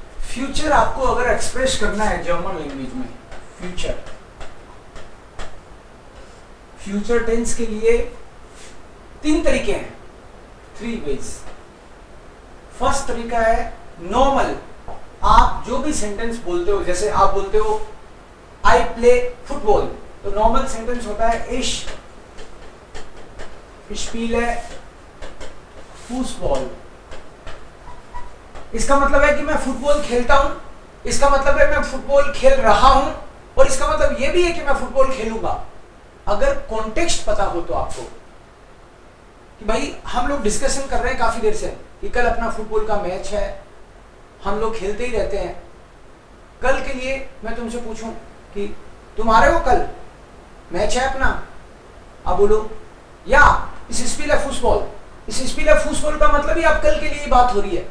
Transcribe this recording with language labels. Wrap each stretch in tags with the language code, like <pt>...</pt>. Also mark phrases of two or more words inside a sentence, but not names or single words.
<hi>फ्यूचर आपको अगर एक्सप्रेस करना है</hi> <en>German language</en> <hi>में,</hi> <en>future tense</en> <hi>के लिए 3 तरीके हैं, 3 वेज। फर्स्ट तरीका है नॉर्मल, आप जो भी सेंटेंस बोलते हो, जैसे आप बोलते हो</hi> <en>I play football,</en> <hi>तो नॉर्मल सेंटेंस होता है</hi> <de>ich spiele Fußball।</de> <hi>इसका मतलब है कि मैं फुटबॉल खेलता हूं, इसका मतलब है मैं फुटबॉल खेल रहा हूं, और इसका मतलब यह भी है कि मैं फुटबॉल खेलूंगा। अगर कॉन्टेक्स्ट पता हो तो आपको कि भाई हम लोग डिस्कशन कर रहे हैं काफी देर से कि कल अपना फुटबॉल का मैच है, हम लोग खेलते ही रहते हैं, कल के लिए मैं तुमसे पूछूं कि तुम्हारे वो कल मैच है अपना, अब बोलो या</hi> <de>ich spiele Fußball, ich spiele Fußball</de> <hi>का मतलब ही आप कल के लिए बात हो रही है।</hi>